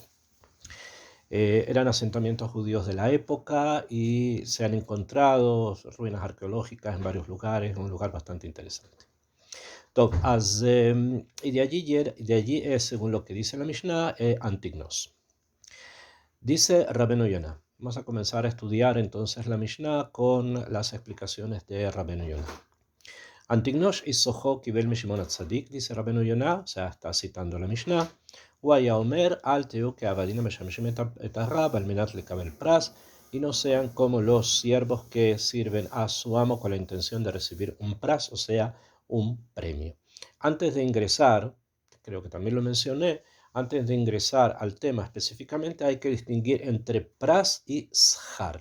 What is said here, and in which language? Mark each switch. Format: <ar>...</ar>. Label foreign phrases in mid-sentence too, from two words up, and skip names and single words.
<es>Eran asentamientos judíos de la época y se han encontrado ruinas arqueológicas en varios lugares, un lugar bastante interesante. Y de allí es, según lo que dice la Mishnah, Antignos. Dice Rabbeinu Yonah. Vamos a comenzar a estudiar entonces la Mishnah con las explicaciones de Rabbeinu Yonah. Antignos y Soho</es> <he>קיבל מ</he> <es>Shimon Hatzadik, dice Rabbeinu Yonah, o sea, está citando la Mishnah.</es> <he>והיה אומר, אל תהיו כעבדים המשמשים את הרב על מנת לקבל פרס,</he> <es>y no sean como los siervos que sirven a su amo con la intención de recibir un pras, o sea, un premio. Antes de ingresar, creo que también lo mencioné, antes de ingresar al tema específicamente hay que distinguir entre pras y shar.</es>